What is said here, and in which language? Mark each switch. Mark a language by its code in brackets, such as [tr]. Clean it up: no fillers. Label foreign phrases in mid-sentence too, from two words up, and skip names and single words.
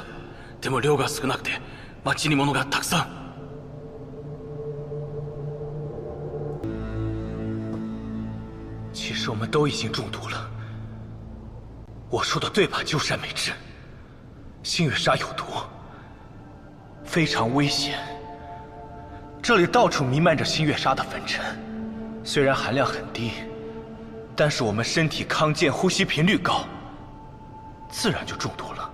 [ja] でも量が少なくて町に物がたくさん。 [zh] 其实我们都已经中毒了。我说的对吧，鸠山美智？星月纱有毒，非常危险。这里到处弥漫着星月纱的粉尘，虽然含量很低，但是我们身体康健，呼吸频率高，自然就中毒了。